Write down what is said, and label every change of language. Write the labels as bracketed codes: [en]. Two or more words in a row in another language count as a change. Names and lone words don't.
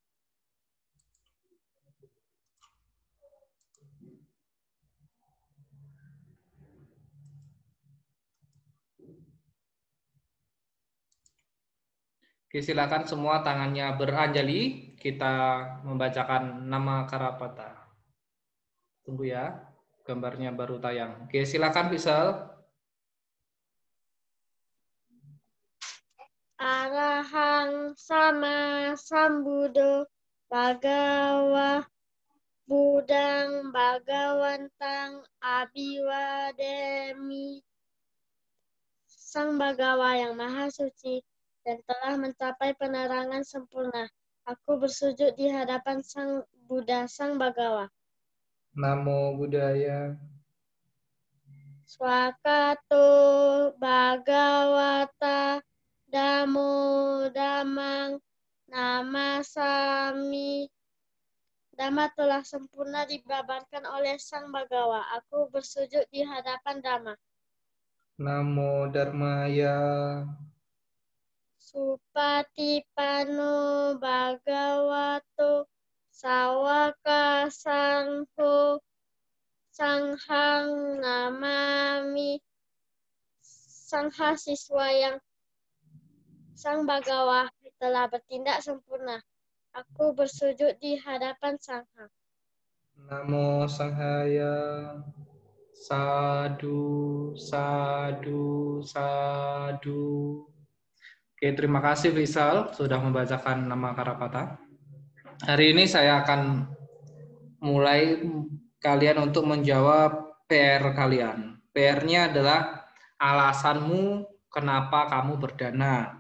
[id] Oke, silakan semua tangannya beranjali. Kita membacakan nama Karapata. Tunggu ya, gambarnya baru tayang. Oke, silakan Pixel. [pi] Arahang sama sambudo bagawa budang bagawantang abiwademi. [id] Sang Bagawa yang maha suci dan telah mencapai penerangan sempurna. Aku bersujud di hadapan Sang Buddha, Sang Bagawa. [pi] Namo Buddhaya. Swakato Bhagawata Damo Damang Namasami. [id] Dhamma telah sempurna dibabarkan oleh Sang Bagawa. Aku bersujud di hadapan Dhamma. [pi] Namo Dharmaya. Supatipano Bhagavato Sawaka Sangho Sanghang namami. [id] Sangha siswa yang Sang Bagawa telah bertindak sempurna. Aku bersujud di hadapan Sangha. [pi] Namo Sanghaya. Sadu, sadu, sadu. [id] Oke, terima kasih Faisal sudah membacakan nama Karapata. Hari ini saya akan mulai kalian untuk menjawab PR kalian. PR-nya adalah alasanmu kenapa kamu berdana.